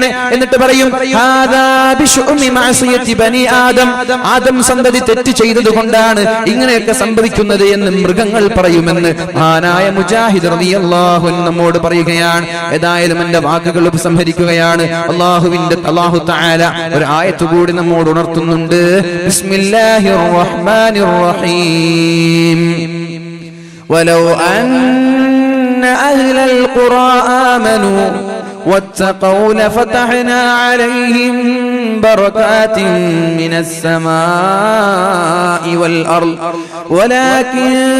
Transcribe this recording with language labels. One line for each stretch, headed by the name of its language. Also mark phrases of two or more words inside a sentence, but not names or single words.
Malayalam: എന്നിട്ട് പറയും, ആദം സന്തതി തെറ്റ് ചെയ്തത് കൊണ്ടാണ് ഇങ്ങനെയൊക്കെ സംഭവിക്കുന്നത് എന്ന് മൃഗങ്ങൾ പറയുമെന്ന് മഹാനായ മുജാഹിദ്
Arabic: رضي الله عنه
Malayalam: നമ്മോട് പറയുകയാണ്. ഏതായാലും എന്റെ വാക്കുകൾ ഉപസംഹരിക്കുകയാണ്.
Arabic: الله تعالى
Malayalam: ഒരു ആയത്ത് കൂടി നമ്മോട് ഉണർത്തുന്നുണ്ട്.
Arabic: بسم الله الرحمن الرحيم. ولو أن أهل القرى آمنوا واتقوا لفتحنا عليهم بركات من السماء والأرض ولكن